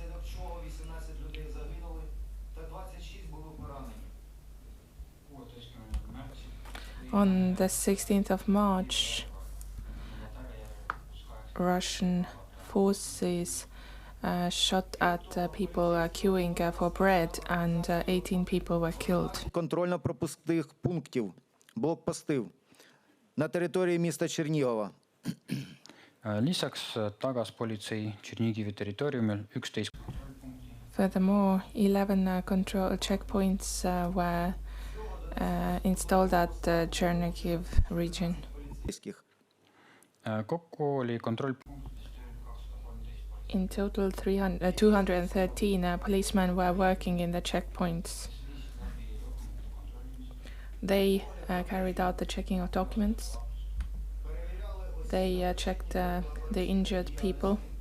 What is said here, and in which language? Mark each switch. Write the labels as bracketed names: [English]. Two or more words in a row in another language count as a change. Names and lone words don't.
[English] On the 16th of March, Russian forces shot at people queuing for bread, and 18 people were killed. [Ukrainian] Контрольно-пропускних пунктів, блокпостів на території міста Чернігова. [Estonian] Lisaks tagas politsei Tšernigivi territooriumil 11. [English] Furthermore, 11 control checkpoints were installed at the Chernihiv region. [Estonian] Kokku oli kontroll. [English] In total, 213 policemen were working in the checkpoints. They carried out the checking of documents. They checked the injured people.